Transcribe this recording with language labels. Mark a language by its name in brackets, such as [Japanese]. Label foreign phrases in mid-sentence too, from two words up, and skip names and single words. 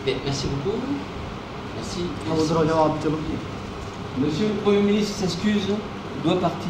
[French] Merci beaucoup. Merci. [Hindi] अब उधर हो जाओ आप, चलो। [French] Monsieur le Premier ministre s'excuse, doit partir.